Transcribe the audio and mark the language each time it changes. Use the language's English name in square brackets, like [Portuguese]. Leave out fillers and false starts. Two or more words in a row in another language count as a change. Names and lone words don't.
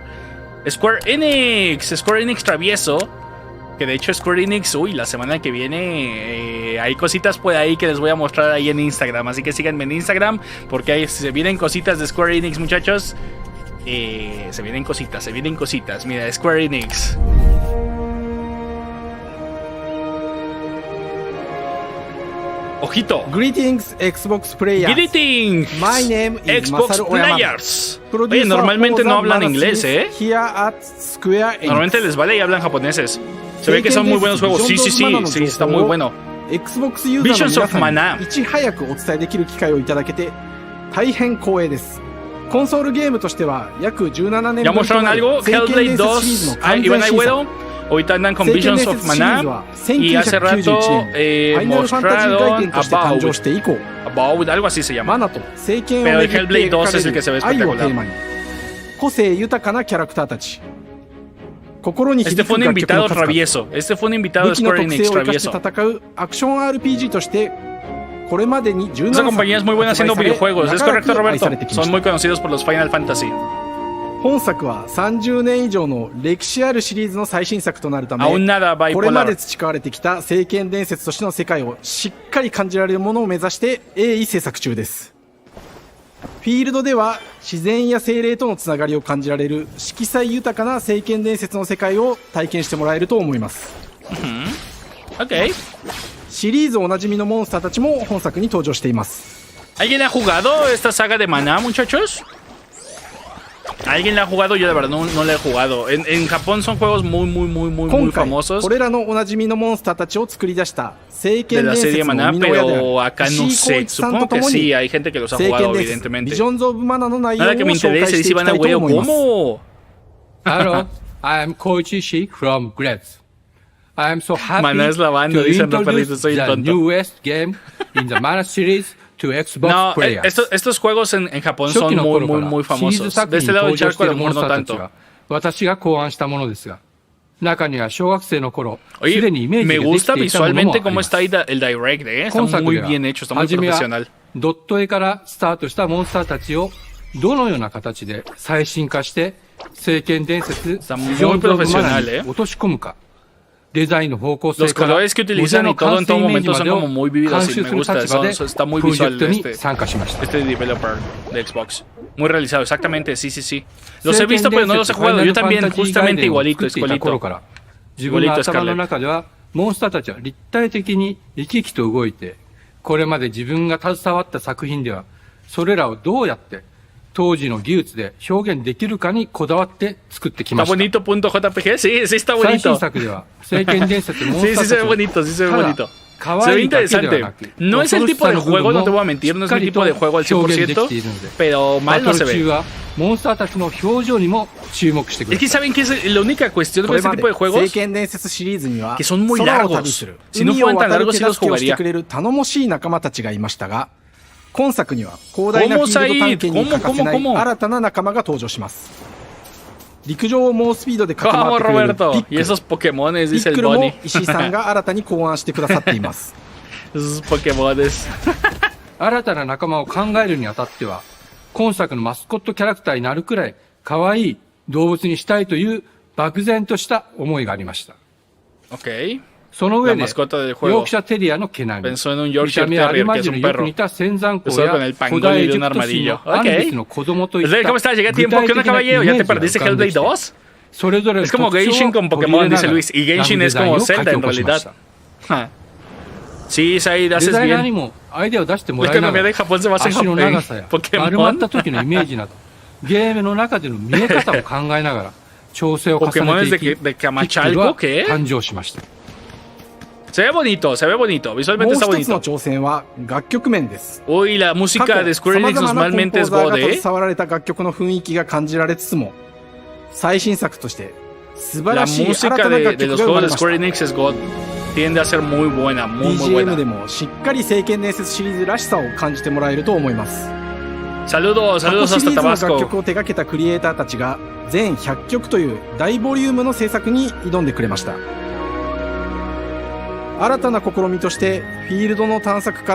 [Spanish] Square Enix travieso. Que de hecho Square Enix, la semana que viene hay cositas por ahí que les voy a mostrar ahí en Instagram. Así que síganme en Instagram porque ahí se vienen cositas de Square Enix, muchachos. Se vienen cositas. Mira, Square Enix. Ojito. [English] Greetings, Xbox players. Greetings. My name is Xbox Players. [Spanish] Oye, normalmente no hablan inglés, [English] Here at Square Enix. [Spanish] Normalmente les vale y hablan japoneses. Se ve que son muy buenos juegos. Sí, está muy bueno. Visions of Mana. ¿Ya mostraron algo? Hellblade 2. Iván Agüero. Ahorita andan con Visions of Mana. Y hace rato mostraron Avowed, algo así se llama. Pero el Hellblade 2 es el que se ve espectacular. Este fue un invitado travieso. Este fue un invitado de Square Enix travieso. Esa compañía es muy buena haciendo videojuegos. Es correcto, Roberto. Son muy conocidos por los Final Fantasy. [Japanese] 本作は30年以上の歴史あるシリーズの最新作となるため、これまで培われてきた聖剣伝説としての世界をしっかり感じられるものを目指して鋭意制作中です。フィールドでは自然や精霊とのつながりを感じられる色彩豊かな聖剣伝説の世界を体験してもらえると思います。 Okay. シリーズおなじみのモンスターたちも本作に登場しています。 [Spanish] ¿Alguien ha jugado esta saga de maná, muchachos? ¿Alguien la ha jugado? Yo de verdad no la he jugado. En Japón son juegos muy famosos. [Japanese] これらのおなじみのモンスターたちを作り出した聖剣 [Spanish] de la [Japanese] 伝 [Spanish] serie [Japanese] 説の [Spanish] Maná, [Japanese] 生みの親である [Spanish] pero acá no sé. Supongo que sí, hay gente que los ha jugado, evidentemente. Nada que me interese, dice Ivana, güey, ¿cómo? [English] Hello, I am Koichi Shi from Gretz. I am so happy [Spanish] Maná es la banda, [English] to [Spanish] dicen, no [English] introduce [Spanish] perdiste, soy [English] the [Spanish] tonto. [English] newest game in the Mana series to Xbox [Spanish] No, [English] players. [Spanish] estos juegos en Japón son muy famosos. De este lado del charco a lo mejor no tanto. [Japanese] 私が考案したものですが、中には小学生の頃、 [Spanish] Oye, [Japanese] すでにイメージ [Spanish] me [Japanese] ができ [Spanish] gusta [Japanese] ていたものもあり [Spanish] visualmente [Japanese] ま [Spanish] cómo [Japanese] す。 [Spanish] está el direct, está muy bien hecho, está muy [Japanese] 初めは [Spanish] profesional. [Japanese] ドット絵からスタートしたモンスターたちをどのような形で最新化して聖剣伝説ビジョンズ・オブ・マナに落とし込むか、デザインの方向性 [Spanish] Los [Japanese] から [Spanish] colores que [Japanese] モジャ [Spanish] utilizan [Japanese] の [Spanish] y todo [Japanese] 完 [Spanish] en [Japanese] 成 [Spanish] todo [Japanese] イメージ [Spanish] momento [Japanese] ま [Spanish] son [Japanese] でを [Spanish] como muy [Japanese] 監 [Spanish] vividos [Japanese] 修 [Spanish] y [Japanese] す [Spanish] me [Japanese] る [Spanish] gusta, [Japanese] 立場で [Spanish] está muy [Japanese] プロジェ [Spanish] visual [Japanese] クトに参加しました。 [Spanish] este developer de Xbox. Muy realizado, exactamente, sí. Los he visto pero no los he jugado, yo también, justamente igualito. [Japanese] 自分の頭の中ではモンスターたちは立体的に生き生きと動いて、これまで自分が携わった作品ではそれらをどうやって当時の技術で表現できるかにこだわって作ってきました。 [Spanish] Está bonito punto JPG, sí, está [Japanese] 最 [Spanish] bonito. [Japanese] 新作では聖剣伝説モンス [Spanish] Sí, [Japanese] タ [Spanish] sí [Japanese] ー [Spanish] se [Japanese] た [Spanish] ve [Japanese] ち [Spanish] bonito, sí se ve bonito. Se ve [Japanese] いだけでは [Spanish] interesante. [Japanese] なく、 [Spanish] No es el tipo de juego, no te voy a mentir, no es mi tipo de juego al 100%, pero [Japanese] バ [Spanish] mal [Japanese] ト [Spanish] no se [Japanese] ル中 [Spanish] ve. [Japanese] はモンスターたちの表情にも注目してく [Spanish] Es [Japanese] だ [Spanish] que [Japanese] さい。 [Spanish] saben que es la única cuestión [Japanese] こ [Spanish] con [Japanese] れ [Spanish] este [Japanese] ま [Spanish] tipo de [Japanese] で聖 [Spanish] juegos [Japanese] 剣伝説シリーズには [Spanish] que son muy [Japanese] 空を [Spanish] largos. [Japanese] 旅する [Spanish] Si no [Japanese] 海を [Spanish] fueran tan [Japanese] 渡る [Spanish] largos, [Japanese] 手 [Spanish] sí los [Japanese] 助けをして [Spanish] jugaría. [Japanese] くれる頼もしい仲間たちがいましたが、今作には広大なフィールド探検に欠かせない新たな仲間が登場します。陸上を猛スピードで駆け回 [Spanish] Vamos, [Japanese] ってくれる [Spanish] Roberto. [Japanese] ピッ [Spanish] Y [Japanese] クル [Spanish] esos Pokémones, [Japanese] ピ [Spanish] dice [Japanese] ック [Spanish] el [Japanese] ルも [Spanish] Bonnie. [Japanese] 石井さんが新たに考案してくださっています。 [Spanish] Esos Pokémones. [Japanese] 新たな仲間を考えるにあたっては、今作のマスコットキャラクターになるくらい可愛い動物にしたいという漠然とした思いがありました。 Ok. その上 [Spanish] La [Japanese] で、 [Spanish] mascota del [Japanese] ヨ [Spanish] juego. [Japanese] ークシャテリアの毛並み、 [Spanish] Pensó en un [Japanese] 見 [Spanish] Yorkshire [Japanese] た目はアル [Spanish] Terrier, [Japanese] マ [Spanish] que es [Japanese] ジル [Spanish] un [Japanese] よく [Spanish] perro. [Japanese] 似た仙山湖 [Spanish] Eso [Japanese] や [Spanish] con el [Japanese] 古 [Spanish] pangolin [Japanese] 代エ [Spanish] de [Japanese] ジ [Spanish] un [Japanese] プト神 [Spanish] armadillo. [Japanese] のアンビス [Spanish] Ok. [Japanese] の子供といっ [Spanish] ¿Cómo [Japanese] た [Spanish] estás? Llega [Japanese] 具 [Spanish] tiempo. [Japanese] 体 [Spanish] ¿Qué [Japanese] 的 [Spanish] onda, [Japanese] なイメ [Spanish] caballero? ¿Ya [Japanese] ー [Spanish] te [Japanese] ジが浮 [Spanish] perdiste [Japanese] かんで [Spanish] Hellblade [Japanese] きて、 [Spanish] 2? [Japanese] それぞれの [Spanish] Es como [Japanese] 特徴を [Spanish] Genshin con [Japanese] 取り入れ [Spanish] Pokémon, [Japanese] な [Spanish] dice [Japanese] がら [Spanish] Luis. Y [Japanese] ラ [Spanish] Genshin [Japanese] フデ [Spanish] es [Japanese] ザイン [Spanish] como [Japanese] を書 [Spanish] Zelda [Japanese] き [Spanish] en [Japanese] 起こしまし [Spanish] realidad. [Japanese] た。 [Spanish] Ja. Sí, Said, [Japanese] デ [Spanish] haces [Japanese] ザイナー [Spanish] bien. [Japanese] にもアイデアを出しても [Spanish] La [Japanese] らいなが [Spanish] economía [Japanese] ら [Spanish] de Japón se basa [Japanese] 足の [Spanish] en [Japanese] 長さや丸まった時のイメージなどゲームの中での見え方を考えながら調整を重ねていき、ピックルは誕生しました。 [Spanish] Se ve bonito, se ve bonito. [Japanese] も [Spanish] Visualmente [Japanese] う [Spanish] está [Japanese] 一つの [Spanish] bonito. [Japanese] 挑戦は楽曲面です。 [Spanish] Uy, la [Japanese] 過 [Spanish] música [Japanese] 去 [Spanish] de Square [Japanese] 様 [Spanish] Enix [Japanese] 々なコン [Spanish] normalmente [Japanese] ポー [Spanish] es [Japanese] ザー [Spanish] God, [Japanese] が [Spanish] ¿eh? [Japanese] 携わられた楽曲の雰囲気が感じられつつも、最新作として素晴 [Spanish] La [Japanese] らしい新 [Spanish] música [Japanese] たな [Spanish] de [Japanese] 楽曲 [Spanish] los [Japanese] が生ま [Spanish] juegos [Japanese] れ [Spanish] de [Japanese] ました。 [Spanish] Square Enix es God. Tiende a ser muy buena, muy [Japanese] BGM で [Spanish] buena. [Japanese] もしっかり聖剣伝説シリーズらしさを感じてもらえると思います。 [Spanish] Saludos, [Japanese] 過去 [Spanish] saludos [Japanese] シリ [Spanish] hasta [Japanese] ーズの楽 [Spanish] Tabasco. [Japanese] 曲を手掛けたクリエイターたちが全100曲という大ボリュームの制作に挑んでくれました。新たな試みとしてフィールドの探索から